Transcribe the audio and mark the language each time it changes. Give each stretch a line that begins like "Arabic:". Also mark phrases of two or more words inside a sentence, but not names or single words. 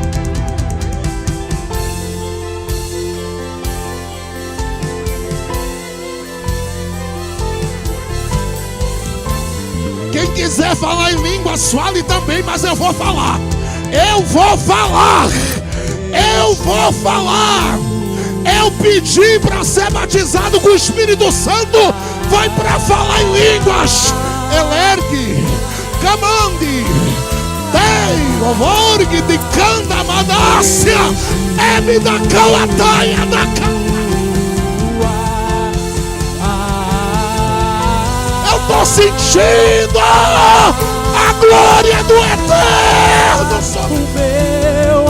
Portuguese: Quem quiser falar em línguas, fale também, mas eu vou falar. Eu vou falar. Eu vou falar. Eu pedi para ser batizado com o Espírito Santo. Vai para falar em línguas. Elergue, camande, dei, ovorgue de canda manácia, ebe da calataia da Eu estou sentindo a glória do Eterno sobre